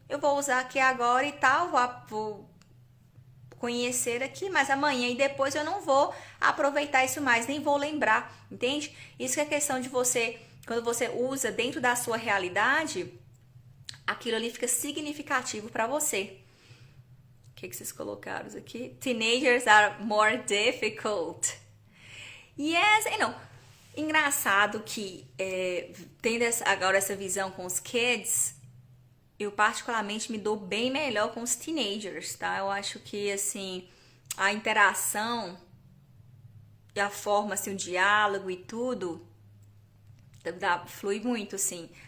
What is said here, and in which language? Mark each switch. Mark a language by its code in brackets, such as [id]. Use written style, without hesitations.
[pt] Eu vou usar aqui agora e tal, vou conhecer aqui, mas amanhã e depois eu não vou aproveitar isso mais, nem vou lembrar, entende? Isso que é questão de você, quando você usa dentro da sua realidade, aquilo ali fica significativo para você. O que vocês colocaram aqui? [en] Teenagers are more difficult. Yes, [pt] não. Engraçado que tendo agora essa visão com os kids, eu particularmente me dou bem melhor com os teenagers, tá? Eu acho que, assim, a interação e a forma, assim, o diálogo e tudo, flui muito, assim.